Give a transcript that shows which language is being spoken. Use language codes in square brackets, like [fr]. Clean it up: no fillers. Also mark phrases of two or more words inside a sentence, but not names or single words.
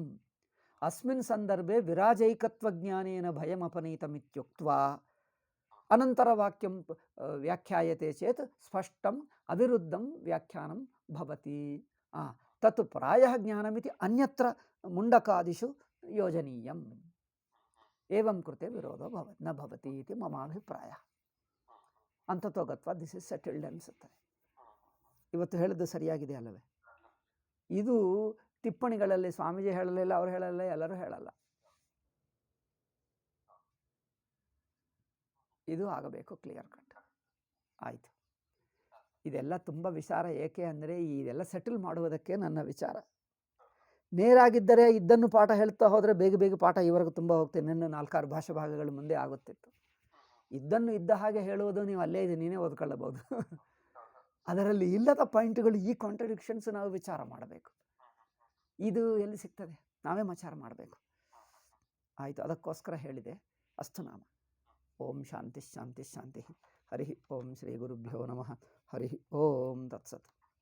[sa] अस्मिन् सन्दर्भे विराजैकत्वज्ञानेन भयमपनीतमित्युक्त्वा अनन्तरवाक्यं व्याख्यायते चेत् स्पष्टम् अविरुद्धं व्याख्यानं भवति. तत् प्रायः ज्ञानमिति अन्यत्र मुण्डकादिषु योजनीयम्. एवं कृते विरोधो न भवति इति मम अभिप्रायः. ಅಂತತೋ ಗತ್ವಾ [en] this is settled ಅನಿಸುತ್ತದೆ. [kn] ಇವತ್ತು ಹೇಳಿದ್ದು ಸರಿಯಾಗಿದೆ ಅಲ್ಲವೇ? ಇದು ಟಿಪ್ಪಣಿಗಳಲ್ಲಿ ಸ್ವಾಮೀಜಿ ಹೇಳಲಿಲ್ಲ, ಅವರು ಹೇಳಲ್ಲ, ಎಲ್ಲರೂ ಹೇಳಲ್ಲ. ಇದು ಆಗಬೇಕು [en] clear cut. [kn] ಆಯಿತು. ಇದೆಲ್ಲ ತುಂಬ ವಿಚಾರ. ಏಕೆ ಅಂದರೆ ಇದೆಲ್ಲ ಸೆಟಲ್ ಮಾಡುವುದಕ್ಕೆ ನನ್ನ ವಿಚಾರ. ನೇರಾಗಿದ್ದರೆ ಇದ್ದನ್ನು ಪಾಠ ಹೇಳ್ತಾ ಹೋದರೆ ಬೇಗ ಪಾಠ ಇವರೆಗೂ ತುಂಬ ಹೋಗ್ತೇನೆ. ನನ್ನ 4-6 ಭಾಷಾ ಭಾಗಗಳು ಮುಂದೆ ಆಗುತ್ತಿತ್ತು. ಇದ್ದನ್ನು ಇದ್ದ ಹಾಗೆ ಹೇಳುವುದು ನೀವು ಅಲ್ಲೇ ಇದೆ ನೀನೇ ಓದ್ಕೊಳ್ಳಬಹುದು. ಅದರಲ್ಲಿ ಇಲ್ಲದ ಪಾಯಿಂಟ್ಗಳು, ಈ ಕಾಂಟ್ರಡಿಕ್ಷನ್ಸ್ ನಾವು ವಿಚಾರ ಮಾಡಬೇಕು. ಇದು ಎಲ್ಲಿ ಸಿಗ್ತದೆ? ನಾವೇ ವಿಚಾರ ಮಾಡಬೇಕು. ಆಯಿತು, ಅದಕ್ಕೋಸ್ಕರ ಹೇಳಿದೆ. [sa] ಅಸ್ತು ನಾಮ. ಓಂ ಶಾಂತಿ ಶಾಂತಿ ಶಾಂತಿ. ಹರಿ ಓಂ ಶ್ರೀ ಗುರುಭ್ಯೋ ನಮಃ. ಹರಿ ಓಂ ತತ್ಸತ್.